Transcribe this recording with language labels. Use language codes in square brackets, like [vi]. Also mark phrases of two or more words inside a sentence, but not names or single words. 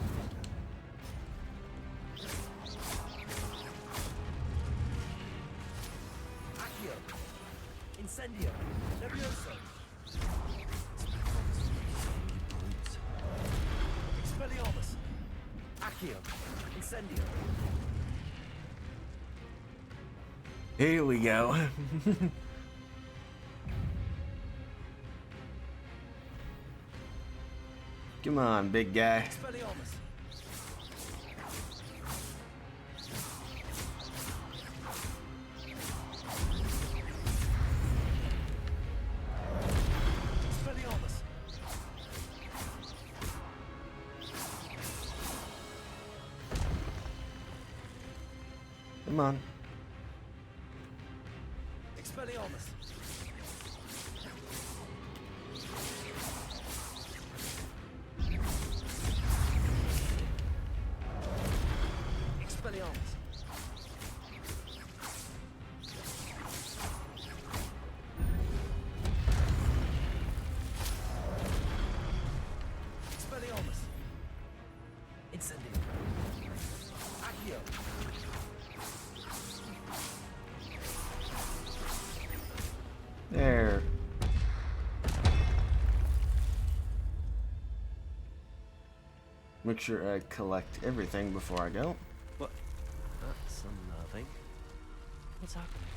[la] Accio. Incendio. Levioso. Expelliarmus. Accio. Incendio. [en] Here we go. Come on, big guy. [la] Expelliarmus. Expelliarmus. [en] Come on. [la] Expelliarmus. Expelliarmus. Expelliarmus. Incendio. Accio. [en] There. Make sure I collect everything before I go. What? That's unnerving. What's happening?